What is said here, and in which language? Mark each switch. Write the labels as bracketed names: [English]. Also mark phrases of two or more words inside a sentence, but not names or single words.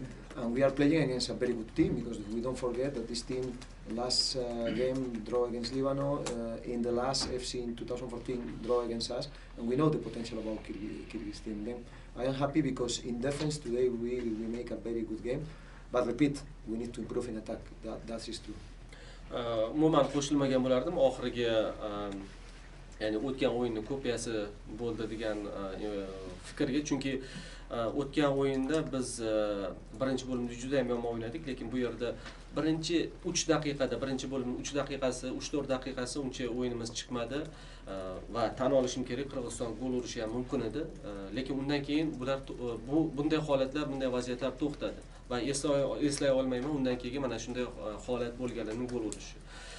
[English] And we are playing against a very good team, because we don't forget that this team last game draw against Lebanon, in the last FC in 2014 draw against us, and we know the potential about Kyrgyz team. Then I am happy because in defense today we make a very good game, but repeat, we need to improve in attack. That is true. [Uzbek] Umuman qo'shilmagan bo'lardim oxirgi ya'ni o'tgan o'yinning kopiyasi bo'ldi degan fikrga, chunki o'tgan o'yinda biz birinchi bo'limda juda ham yomon o'ynadik, lekin bu yerda birinchi 3 daqiqada, birinchi bo'limning 3 daqiqasi, 3-4 daqiqasi uncha o'yinimiz chiqmadi va tan olishim kerak, Qirg'iziston gol urishi ham mumkin edi, lekin undan keyin bular bunday holatlar, bunday vaziyatlar to'xtadi va eslay olmayman undan keyin mana shunday holat bo'lganini, gol urishi.